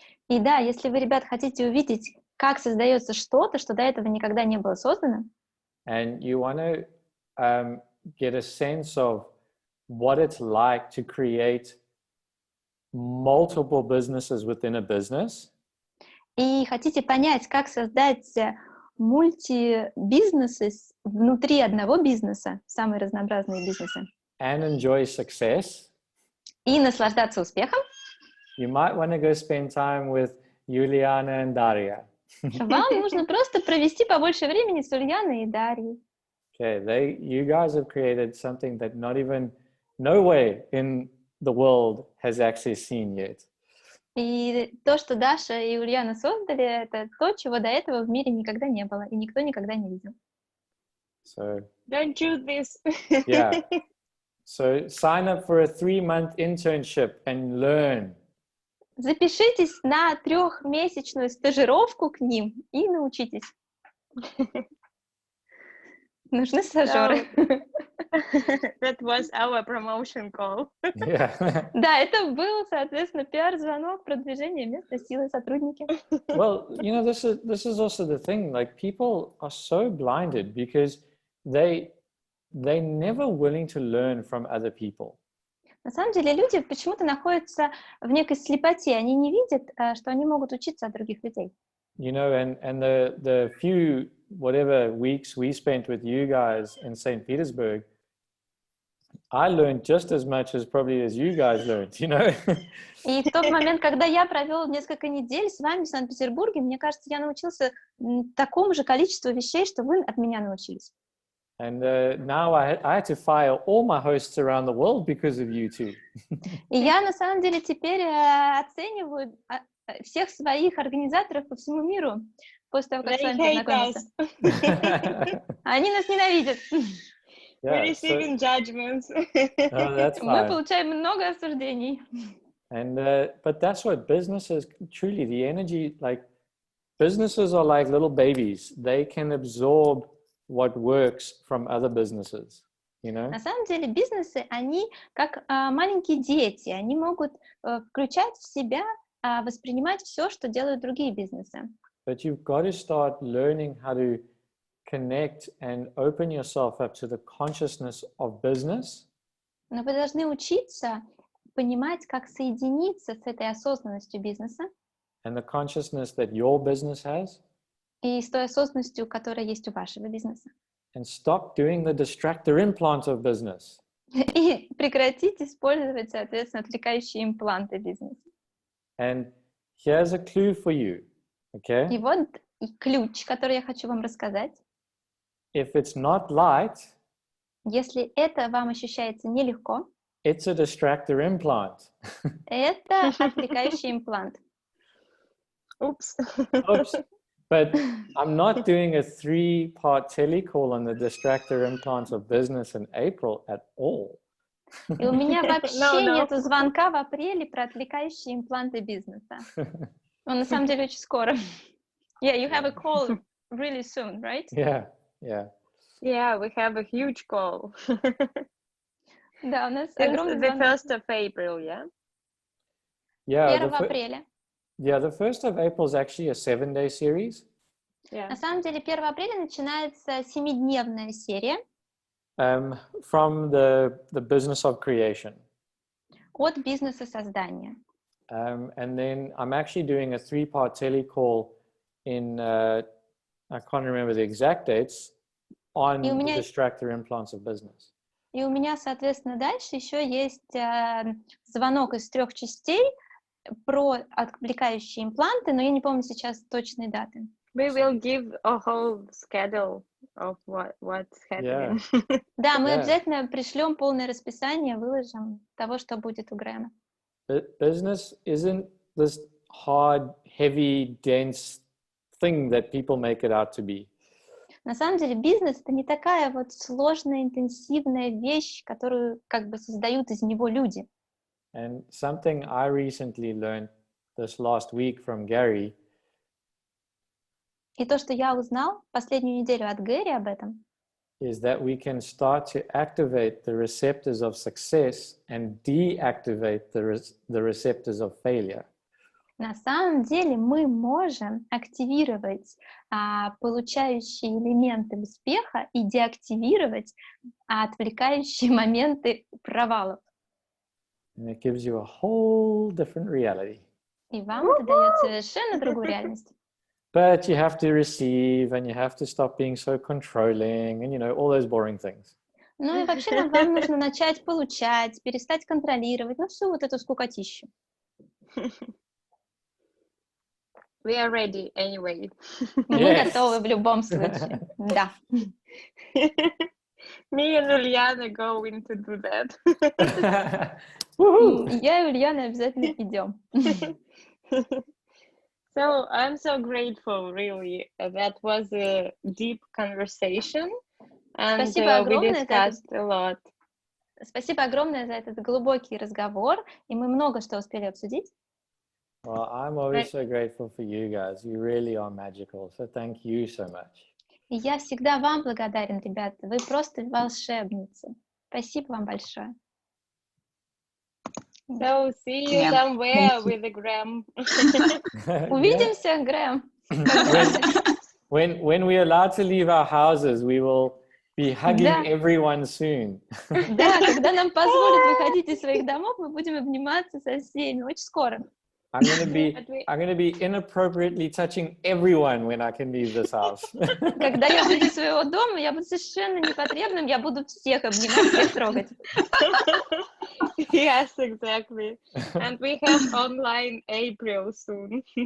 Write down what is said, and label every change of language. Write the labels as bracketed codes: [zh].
[ru] И да, если вы, ребят, хотите увидеть, как создается что-то, что до этого никогда не было создано. [en] And you want to get a sense of what it's like to create multiple businesses within a business. [ru] И хотите понять, как создать мультибизнесы внутри одного бизнеса, самые разнообразные бизнесы. [en] And enjoy success. [ru] И наслаждаться успехом. [en] You might want to go spend time with Juliana and Daria. [ru] Вам нужно просто провести побольше времени с Ульяной и Дарьей. [en] Okay, you guys have created something that nowhere in the world has actually seen yet. [ru] И то, что Даша и Ульяна создали, это то, чего до этого в мире никогда не было, и никто никогда не видел. [en] So don't choose this. Yeah. So sign up for a 3-month internship and learn. [ru] Запишитесь на 3-месячную стажировку к ним и научитесь. Нужны стажеры. [en] That was our promotion call. Yeah. [ru] Да, это был, соответственно, пиар-звонок, продвижение места силы сотрудники. [en] Well, this is also the thing. Like, people are so blinded because they never willing to learn from other people. [ru] На самом деле люди почему-то находятся в некой слепоте. Они не видят, что они могут учиться от других людей. [en] And the few whatever weeks we spent with you guys in St. Petersburg, I learned just as much as probably as you guys learned, you know. [ru] И в тот момент, когда я провел несколько недель с вами в Санкт-Петербурге, мне кажется, я научился такому же количеству вещей, что вы от меня научились. [en] And now I had to fire all my hosts around the world because of you two. [ru] И я на самом деле теперь оцениваю всех своих организаторов по всему миру после того, как с вами познакомился. Они нас ненавидят. [en] We're receiving judgments. Oh, that's fine. [ru] Мы получаем много осуждений. [en] And but that's what businesses truly, the energy, like businesses are like little babies. They can absorb what works from other businesses, you know. [ru] На самом деле бизнесы, они как маленькие дети, они могут включать в себя, воспринимать все, что делают другие бизнесы. [en] But you've got to start learning how to connect and open yourself up to the consciousness of business. [ru] Но вы должны учиться понимать, как соединиться с этой осознанностью бизнеса. [en] And the consciousness that your business has. [ru] И с той осознанностью, которая есть у вашего бизнеса. [en] And stop doing the distractor implant of business. [ru] И прекратить использовать, соответственно, отвлекающие импланты бизнеса. [en] And here's a clue for you, okay? [ru] И вот ключ, который я хочу вам рассказать. [en] If it's not light, [ru] если это вам ощущается нелегко, [en] it's a distractor implant. [ru] это отвлекающий имплант. [en] Oops. Oops. But I'm not doing a 3-part telecall on the distractor implants of business in April at all. [ru] И у меня вообще [en] No. [ru] нету звонка в апреле про отвлекающие импланты бизнеса. Он на самом деле очень скоро. [en] Yeah, you have a call really soon, right? Yeah. Yeah, we have a huge call. [ru] Да, у нас [en] It's [ru] огромный [en] the [ru] звонок. [en] 1st of April, yeah? Yeah. [ru] 1 апреля. [en] Yeah, the 1st of April is actually a 7-day series. Yeah. [ru] На самом деле 1 апреля начинается 7-дневная серия [en] from the business of creation. [ru] от бизнеса создания. [en] And then I'm actually doing a 3-part telecall in, I can't remember the exact dates, on the distractor implants of business. [ru] И у меня, соответственно, дальше еще есть звонок из 3 частей про отвлекающие импланты, но я не помню сейчас точной даты. [en] We will give a whole schedule of what's happening. Yeah. [ru] Да, мы [en] Yeah. [ru] обязательно пришлем полное расписание, выложим того, что будет у Грэма. [en] Business isn't this hard, heavy, dense thing that people make it out to be. [ru] На самом деле бизнес — это не такая вот сложная, интенсивная вещь, которую как бы создают из него люди. [en] And something I recently learned this last week from Gary [ru] И то, что я узнал последнюю неделю от Гэри об этом, [en] is that we can start to activate the receptors of success and deactivate the receptors of failure. [ru] на самом деле мы можем активировать получающие элементы успеха и деактивировать отвлекающие моменты провалов. [en] And it gives you a whole different reality. [ru] И вам это дает совершенно другую реальность. [en] But you have to receive and you have to stop being so controlling and, you know, all those boring things. [ru] Ну и вообще вам нужно начать получать, перестать контролировать, ну всю вот эту скукотищу. [en] We are ready anyway. [ru] Мы [en] Yes. [ru] готовы в любом случае. Да. [en] Me and Uliana going to do that. Woohoo! [ru] Я и Ульяна обязательно идем. [en] So I'm so grateful, really. That was a deep conversation, and [ru] Спасибо [en] we [ru] огромное за [en] discussed a lot. [ru] Спасибо огромное за этот глубокий разговор, и мы много что успели обсудить. [en] Well, I'm always so grateful for you guys. You really are magical. So thank you so much. [ru] И я всегда вам благодарен, ребята. Вы просто волшебницы. Спасибо вам большое. [en] So see you Yeah, somewhere thank you. with the Graham. [ru] Увидимся, Грэм. [en] When we're allowed to leave our houses, we will be hugging [ru] Да. [en] everyone soon. [ru] Да, когда нам позволят выходить из своих домов, мы будем обниматься со всеми очень скоро. [en] I'm gonna be inappropriately touching everyone when I can leave this house. [ru] Когда я выйду из своего дома, я буду совершенно непотребным, я буду всех обнимать, всех трогать. [en] Yes, exactly. And we have online April soon.